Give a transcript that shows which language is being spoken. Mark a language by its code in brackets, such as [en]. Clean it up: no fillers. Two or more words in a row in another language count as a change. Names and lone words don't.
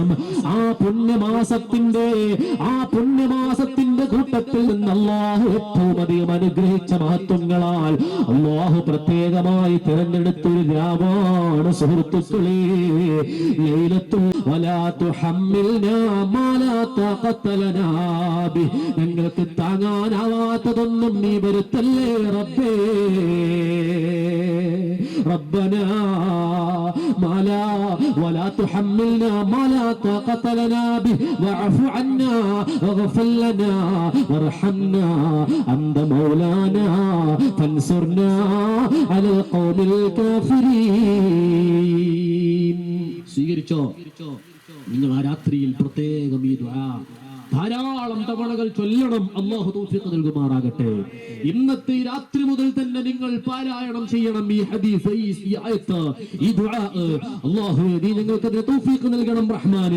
[ml] ആ പുണ്യമാസത്തിന്റെ കൂട്ടത്തിൽ നിന്ന് അല്ലാഹു ഏറ്റവും അധികം അനുഗ്രഹിച്ച മഹത്വങ്ങളാൽ അല്ലാഹു പ്രത്യേകമായി തിരഞ്ഞെടുത്തൊരു രാവാണ് സുഹൃത്തുക്കളെ ലൈലത്തുൽ [ar] ولا تحملنا ما لا طاقة لنا ب. [ml] ഞങ്ങൾക്ക് താങ്ങാനാവാത്തതൊന്നും നീ വരുത്തല്ല [ar] ربي ربنا ما لا ولا تحملنا ما لا طاقة لنا به واعف عنا واغفر لنا وارحمنا أنت مولانا فانصرنا على القوم الكافرين. [ml] സ്വീകരിച്ചോ നിങ്ങൾ ആ രാത്രിയിൽ പ്രത്യേകം ഈ ദുആ ധാരാളം തവണകൾ ചൊല്ലണം. അല്ലാഹു തൗഫീഖ് നൽകുമാറാകട്ടെ. ഇന്നത്തെ ഈ രാത്രി മുതൽ തന്നെ നിങ്ങൾ പാരായണം ചെയ്യണം ഈ ഹദീസ്, ഈ ആയത്ത്, ഈ ദുആ. അല്ലാഹുവേ നീ ഞങ്ങൾക്ക് അതിന് തൗഫീഖ് നൽകണം റഹ്മാനേ.